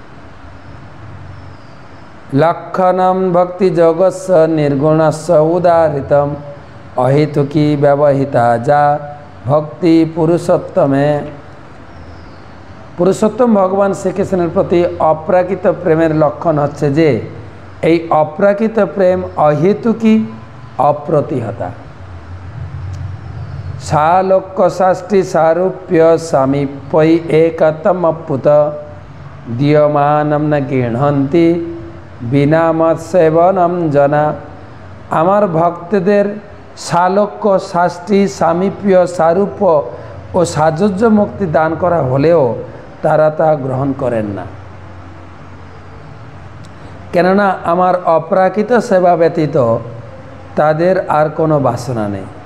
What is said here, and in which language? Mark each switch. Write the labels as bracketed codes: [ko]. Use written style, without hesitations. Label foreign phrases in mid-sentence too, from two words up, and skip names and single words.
[sa] লক্ষণম ভক্তি যোগস্য নির্গুণস্য উদাহৃতম অহেতুকি ব্যবহিতা যা ভক্তি পুরুষোত্তমে। [bn] পুরুষোত্তম ভগবান শ্রীকৃষ্ণের প্রতি অপ্রাকৃত প্রেমের লক্ষণ হচ্ছে যে এই অপ্রাকৃত প্রেম অহেতুকি, অপ্রতিহতা। [sa] সালোক্য শাস্ত্রী সারূপ্য সামীপ্যৈ একতমপ্যুত দীয়মানম ন গৃহন্তি বিনা মত সেবনম জনা। [bn] আমার ভক্তদের সালোক্য শাস্ত্রী সামীপ্য সারূপ্য ও সাযুজ্য মুক্তি দান করা হলেও তারা তা গ্রহণ করেন না, কেননা আমার অপ্রাকৃত সেবা ব্যতীত তাদের আর কোনো বাসনা নেই।